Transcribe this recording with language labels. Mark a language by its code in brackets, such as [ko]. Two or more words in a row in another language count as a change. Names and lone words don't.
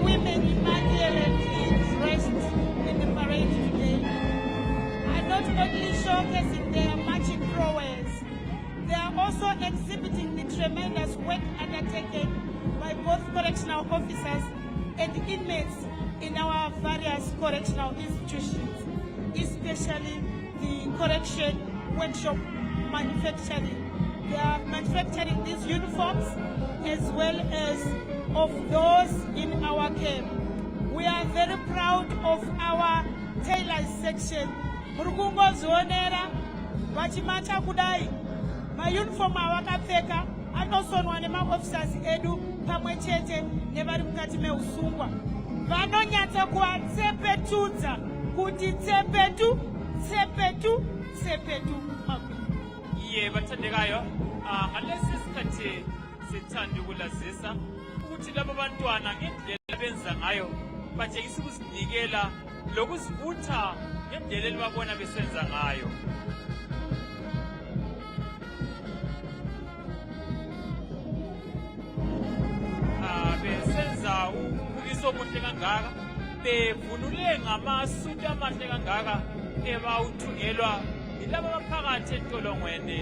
[en] women immaculately dressed in the parade today are not only showcasing their marching prowess, they are also exhibiting the tremendous work undertaken by both correctional officers and inmates in our various correctional institutions, especially the correction workshop manufacturing. They are manufacturing these uniforms as well as of those in our camp. We are very proud of our tailors section. [sn] Murukungo zonera vachimacha kudai mayuniform awakapfeka anosonwa nemaofficers edu pamwe chete nevari mukati meusungwa vanonyatsa kuvatsepetudza kuti tsepetu tsepetu tsepetu makwini. [nd] Iye bathandekayo ngalesi sikhathi sithanda ukulazisa ukuthi laba bantwana ngendlela benza ngayo batshengisa ukusinikela lokuzivutha ngendlela elibabona besenza ngayo. Besenza umbukiso omuhle kangaka, bevunule ngamasuti amahle kangaka ebawuthungelwa yilaba abaphakathi entolongweni.